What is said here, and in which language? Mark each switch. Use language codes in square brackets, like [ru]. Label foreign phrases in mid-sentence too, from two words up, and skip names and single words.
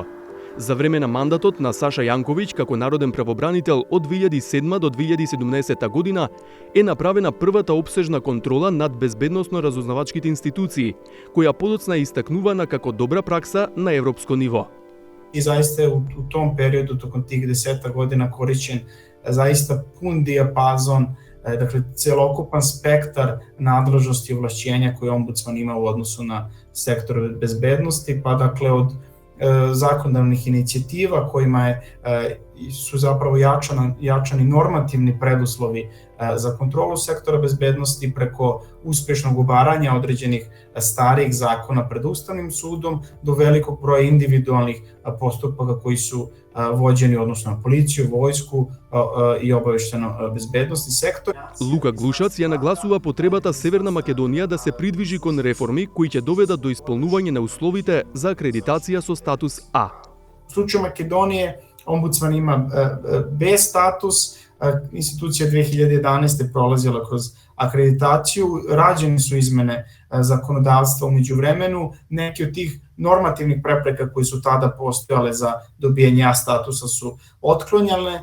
[mk] За време на мандатот на Саша Јанковиќ како народен правобранител од 2007 до 2017 година е направена првата опсежна контрола над безбедносно-разузнавачките институции, која подоцна е истакнувана како добра пракса на европско ниво. [sr] И заista u tom periodu, tokom tih 10 godina korišćen zaista pun dijapazon, dakle celokupan spektar nadležnosti i ovlašćenja koje ombudsman ima u odnosu na sektor bezbednosti, pa dakle od zakonodavnih inicijativa kojima su zapravo jačani normativni preduslovi za kontrolu sektora bezbednosti preko uspešnog obaranja određenih starijih zakona pred Ustavnim sudom do velikog broja individualnih postupaka koji su vođeni odnosno na policiju, vojsku i obavešteno bezbednosni sektor. [mk] Лука Глушац ја нагласува потребата Северна Македонија да се придвижи кон реформи кои ќе доведат до исполнување на условите за акредитација со статус А. [sr] U slučaju Makedonije ombudsman ima B status, institucija 2011. prolazila kroz akreditaciju, rađene su izmene zakonodavstva umeđu vremenu, neke od tih normativnih prepreka koje su tada postojale za dobijanje A statusa su otklonjale.